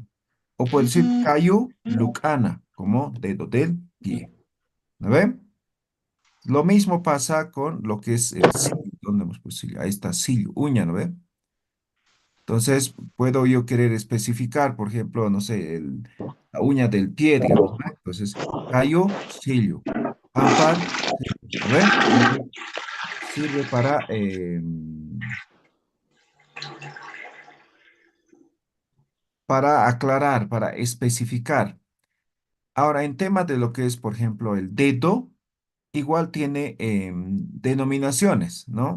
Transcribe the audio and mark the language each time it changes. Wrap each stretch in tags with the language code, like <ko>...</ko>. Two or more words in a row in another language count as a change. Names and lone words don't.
<es>O puede decir</es> <ay>kayu, lucana,</ay> <es>como dedo del pie. ¿No ven? Lo mismo pasa con lo que es el sillo. ¿Dónde hemos puesto sillo? Ahí está, sillo, uña, ¿no ven? Entonces, puedo yo querer especificar, por ejemplo, no sé, la uña del pie, digamos, ¿no? Entonces, kayu,</es> <ay>sillo. Ampar, sillo,</ay> <es>¿no ven? Entonces, sirve para aclarar, para especificar. Ahora, en tema de lo que es, por ejemplo, el dedo, igual tiene denominaciones, ¿no?</es>